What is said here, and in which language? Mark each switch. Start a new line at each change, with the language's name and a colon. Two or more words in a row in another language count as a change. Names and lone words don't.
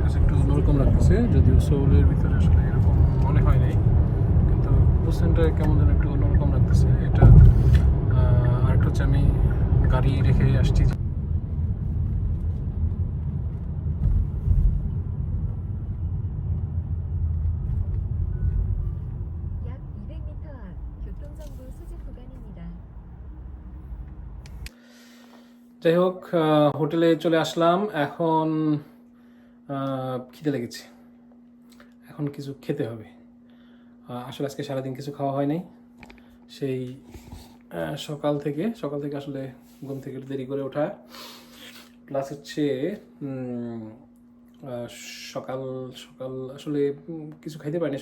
Bangla: কাছে একটু অন্যরকম লাগতেছে, যদিও সোউলের ভিতরে আসলে এরকম মনে হয় নাই, কিন্তু বুসানটা কেমন যেন একটু অন্যরকম লাগতেছে। এটা আরেকটা হচ্ছে আমি গাড়ি রেখে আসছি।
Korean: 약 200m 앞 교통정보 수집 구간입니다.
Bangla: যাই হোক, হোটেলে চলে আসলাম। এখন খিদে লেগেছে, এখন কিছু খেতে হবে। আসলে আজকে সারাদিন কিছু খাওয়া হয় নাই, সেই সকাল থেকে আসলে ঘুম থেকে একটু দেরি করে ওঠা, প্লাস হচ্ছে সকাল সকাল আসলে কিছু খাইতে পারিনি।